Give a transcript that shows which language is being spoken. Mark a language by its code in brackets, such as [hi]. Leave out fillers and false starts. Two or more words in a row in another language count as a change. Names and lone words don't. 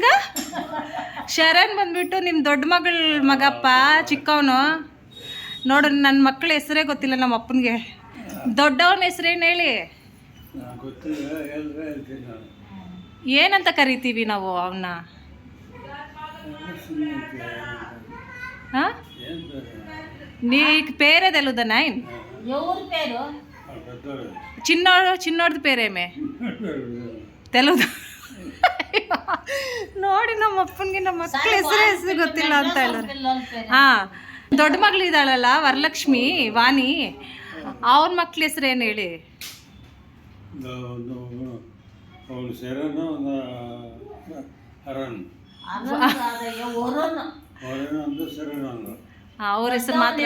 [kn] ಶರಣ್ ಬಂದ್ಬಿಟ್ಟು ನಿಮ್ಮ ದೊಡ್ಡ ಮಗಳ ಮಗಪ್ಪ, ಚಿಕ್ಕವನು. ನೋಡು, ನನ್ನ ಮಕ್ಕಳ ಹೆಸರೇ ಗೊತ್ತಿಲ್ಲ ನಮ್ಮ ಅಪ್ಪನಿಗೆ. ದೊಡ್ಡವನ ಹೆಸರೇನು ಹೇಳಿ? ಏನಂತ ಕರಿತೀವಿ ನಾವು ಅವನ್ನ? ಹಾಂ, [te] నీ పేరే తెలుదా నైన్? ఎవరి పేరు? చిన్నోడిది పేరేమే తెలుదా? [kn] ನೋಡಿ, ನಮ್ಮ ಅಪ್ಪನಿಗೆ ನಮ್ಮ ಮಕ್ಕಳ ಹೆಸರು ಗೊತ್ತಿಲ್ಲ ಅಂತ ಹೇಳಿದ್ರೆ. ಹಾಂ, ದೊಡ್ಡ ಮಗಳು ಇದ್ದಾಳಲ್ಲ ವರಲಕ್ಷ್ಮಿ, ವಾಣಿ, ಅವನ ಮಕ್ಳ ಹೆಸರು ಏನು ಹೇಳಿ? ಅವ್ರ ಹೆಸರು ಮಾತ್ರ.